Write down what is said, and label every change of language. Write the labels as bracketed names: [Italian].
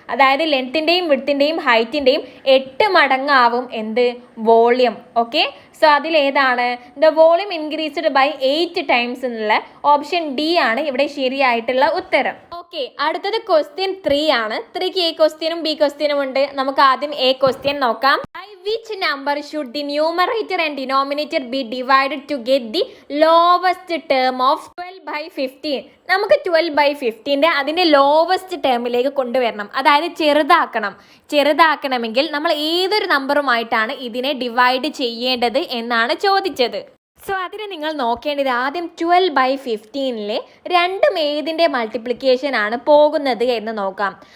[Malayalam] അതായത് ലെങ്ത്തിൻ്റെയും വിഡ്ത്തിൻ്റെയും ഹൈറ്റിൻ്റെയും 8 മടങ്ങാവും എന്ത്? Volume. Okay, so അതിലേതാണ്? [English] the volume increased by 8 times [Malayalam] എന്നുള്ള ഓപ്ഷൻ ഡി ആണ് ഇവിടെ ശരിയായിട്ടുള്ള ഉത്തരം. ഓക്കെ, അടുത്തത് ക്വസ്റ്റ്യൻ 3 ആണ്. 3ക്ക് എ ക്വസ്റ്റ്യനും ബി ക്വസ്റ്റ്യനും ഉണ്ട്. നമുക്ക് ആദ്യം എ ക്വസ്റ്റ്യൻ നോക്കാം. [English] By which number should the numerator and denominator be divided to get the lowest term of 12 [Malayalam] 12/15 നമുക്ക് 12/15 അതിൻ്റെ ലോവസ്റ്റ് ടേമിലേക്ക് കൊണ്ടുവരണം, അതായത് ചെറുതാക്കണമെങ്കിൽ നമ്മൾ ഏതൊരു നമ്പറുമായിട്ടാണ് ഇതിനെ ഡിവൈഡ് ചെയ്യേണ്ടത് എന്നാണ് ചോദിച്ചത്. സോ അതിന് നിങ്ങൾ നോക്കേണ്ടത് ആദ്യം 12/15 രണ്ടും ഏതിൻ്റെ മൾട്ടിപ്ലിക്കേഷൻ ആണ് പോകുന്നത് എന്ന് നോക്കാം.